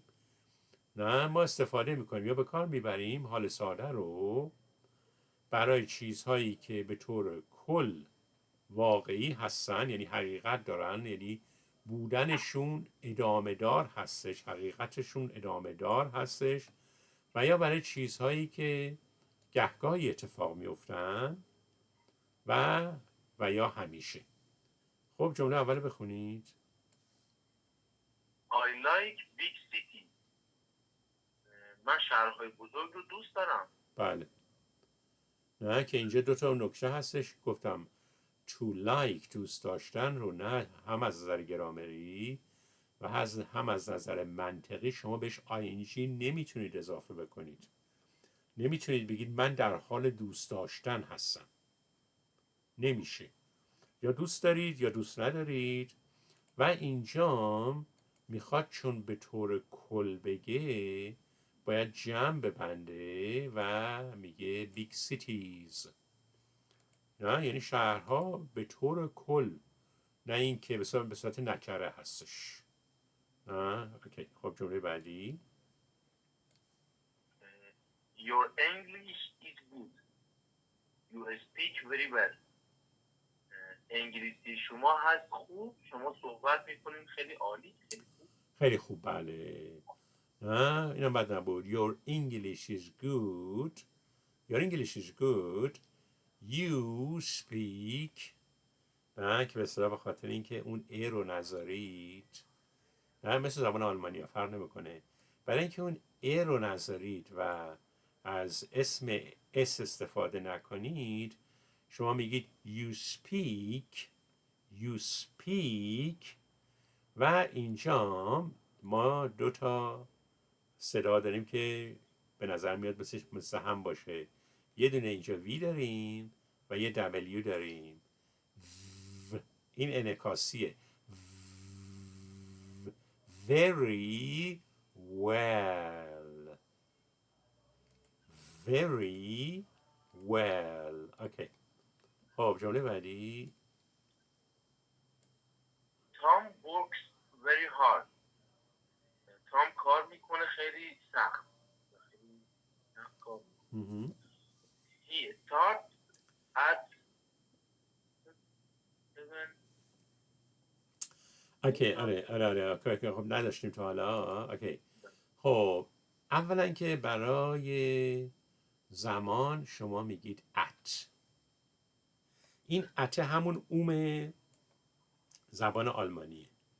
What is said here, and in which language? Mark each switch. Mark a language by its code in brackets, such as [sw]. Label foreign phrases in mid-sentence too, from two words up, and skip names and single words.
[fa] نه ما استفاده میکنیم یا به کار میبریم حال ساده رو برای چیزهایی که به طور کل واقعی هستن، یعنی حقیقت دارن، یعنی بودنشون ادامه دار هستش، حقیقتشون ادامه دار هستش. و یا برای چیزهایی که گهگاهی اتفاق میفتن و یا همیشه. خب جمله اول بخونید. [en] I like big city. [fa] من شهرهای بزرگ رو دوست دارم. بله. نه که اینجا دو تا نکته هستش. گفتم [en] to like [fa] دوست داشتن رو نه هم از نظر گرامری و هم از نظر منطقی شما بهش ing نمیتونید اضافه بکنید. نمیتونید بگید من در حال دوست داشتن هستم. نمیشه. یا دوست دارید یا دوست ندارید. و اینجا میخواد چون به طور کل بگه باید جمع ببنده و میگه [en] big cities. [fa] نه یعنی شهرها به طور کل، نه این که به صورت نکره هستش. اوکی. خب جمله بعدی. [en] Your English is good. You speak very well. [fa] انگلیسی شما هست خوب، شما صحبت میکنین خیلی عالی، خیلی خوب. خیلی خوب. بله. نه اینم بد نبود. [en] Your English is good. Your English is good. You speak. [fa] نه که به اصطلاح به خاطر اینکه اون ای رو نذارید، نه مثل زبان آلمانی ها فرق نمیکنه، برای اینکه اون ای رو نذارید و از اسم اس استفاده نکنید، شما میگید [en] you speak. You speak. [fa] و اینجا ما دو تا صدا داریم که به نظر میاد مثل هم باشه. یه دونه اینجا وی داریم و یه دبلیو داریم. این انعکاسیه. [en] Very well. Very well. [fa] اوکی. خب جمله بعدی. [en] Tom works very hard. [fa] تام کار میکنه خیلی سخت. خیلی سخت کار میکنه. [en] He starts at 7. [fa] اوکی. آره. خب نداشتیم تا حالا. اوکی. خب اولا که برای زمان شما میگید at. این at همون اوم زبان آلمانیه.